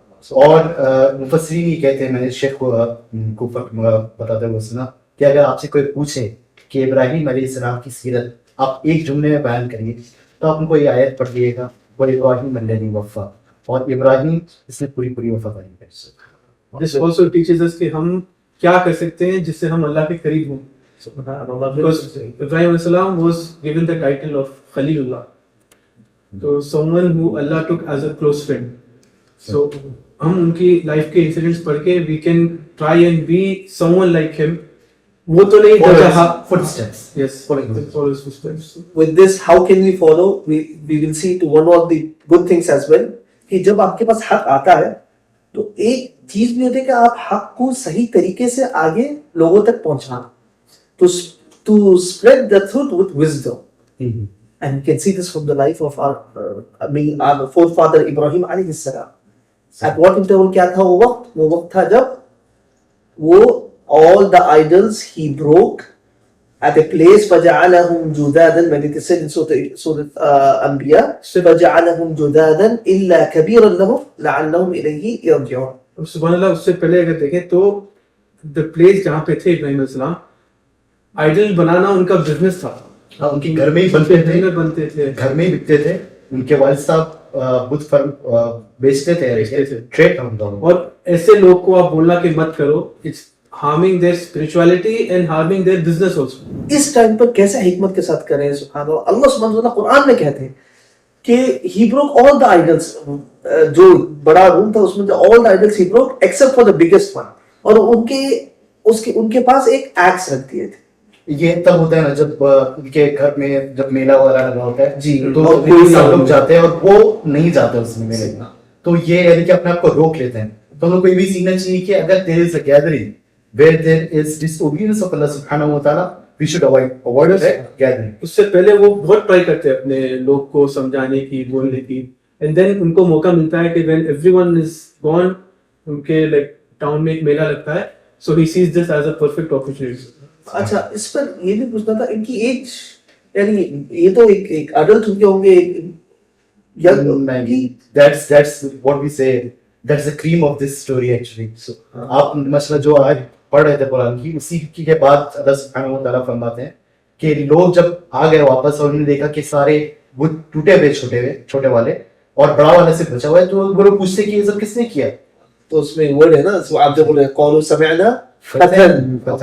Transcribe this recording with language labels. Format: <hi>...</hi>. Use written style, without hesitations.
<ur>اور مفسرین یہ کہتے ہیں, میں نے شیخ کو بتاتے ہوئے سنا کہ اگر آپ سے کوئی پوچھے کہ ابراہیم علیہ السلام کی سیرت آپ ایک جملے میں بیان کریے تو آپ ان کو یہ آیت پڑھ لیے گا</ur> <ar>وَإِبْرَاهِيمَ الَّذِي وَفَّى,</ar> <ur>اور ابراہیم جس نے پوری وفاداری کری.</ur> <en>This also teaches us</en> <ur>کہ ہم کیا کر سکتے ہیں جس سے ہم اللہ کے قریب ہوں.</ur> <en>Because Ibrahim alayhi salam was given the title of Khalilullah, so someone who Allah took as a close friend.</en> <ur>So ہم ان کی لائف کے انسیڈنٹس پڑھ کے</ur> <en>we can try and be someone like him.</en> <ur>وہ تو نہیں</ur> <en>Follow footsteps. Yes, follow his footsteps. With this, how can we follow? We will see to one of the good things as well,</en> <ur>کہ جب آپ کے پاس حق آتا ہے تو ایک چیز بھی ہوتی ہے کہ آپ حق کو صحیح طریقے سے آگے لوگوں تک پہنچانا,</ur> <en>to spread the truth with wisdom. And you can see this from the life of our forefather Ibrahim alayhi salam. At what interval</en> <ur>کیا تھا وہ وقت تھا جب وہ</ur> <en>all the idols he broke at a place</en> <ar>فَجَعَلَهُمْ جُدَادًا,</ar> <en>when it is said in Surah Anbiya,</en> <ar>فَجَعَلَهُم جُدَادًا إِلَّا كَبِيرًا لَهُمْ لَعَلَّهُمْ إِلَيْهِ يَرْجِعُونَ.</ar> <ur>سبحان اللہ. اس سے پہلے اگر دیکھیں تو</ur> <en>the place</en> <ur>جہاں پہ تھے ابراہیم علیہ السلام, آئیڈل بنانا ان کا بزنس تھا. ان کے گھر میں ہی بنتے تھے, گھر میں ہی بکتے تھے. ان کے والد صاحب بت بیچتے تھے, ٹریڈ تھا ان کا. اور ایسے لوگ کو آپ بولنا کہ مت کرو,</ur> <en>it's harming their spirituality and harming their business also.</en> <ur>اس time پر کیسے حکمت کے ساتھ کریں. سبحان اللہ, اللہ سبحانہ وتعالیٰ قرآن میں کہتے ہیں کہ</ur> <en>he broke all the idols.</en> <ur>جو بڑا روم تھا اس میں</ur> <en>all the idols he broke except for the biggest one.</en> <ur>اور ان کے پاس ایک ایکس رکھ دیے تھے. یہ تب ہوتا ہے نا جب ان کے گھر میں جب میلہ وغیرہ لگا ہوتا ہے جی, تو سب لوگ جاتے ہیں اور وہ نہیں جاتے اس میں میلے میں, تو یہ یعنی کہ اپنے آپ کو روک لیتے ہیں. تو ہم لوگ کو یہ بھی سیکھنا چاہیے کہ اگر</ur> <en>there is a gathering where there is disobedience of Allah subhanahu wa ta'ala, we should avoid that gathering.</en> <ur>اس سے پہلے وہ بہت ٹرائی کرتے ہیں اپنے لوگ کو سمجھانے کی, بولنے کی,</ur> <en>and then</en> <ur>ان کو موقع ملتا ہے کہ</ur> <en>when everyone is gone,</en> <ur>ان کے like ٹاؤن میں ایک میلہ لگتا ہے,</ur> <en>so he sees this as a perfect opportunity.</en> <ur>اچھا, اس پر یہ بھی پوچھنا تھا, ان کی ایج یعنی یہ تو ایک اڈلٹ ہوں گے,</ur> <en>That's what we say, that's the cream of this story actually.</en> <ur>So آپ مسئلہ جو آج پڑھ رہے تھے قرآن کی, اسی کے بعد اللہ سبحانہ و تعالیٰ فرماتے ہیں کہ لوگ جب آ گئے واپس اور انہوں نے دیکھا کہ سارے وہ ٹوٹے ہوئے چھوٹے والے اور بڑا والا سے بچا ہوا ہے, تو وہ لوگ پوچھتے کہ یہ سب کس نے کیا؟ تو اس میں ورڈ ہے نا, آپ جب بولے</ur> <ar>قولوا سمعنا فتن,</ar>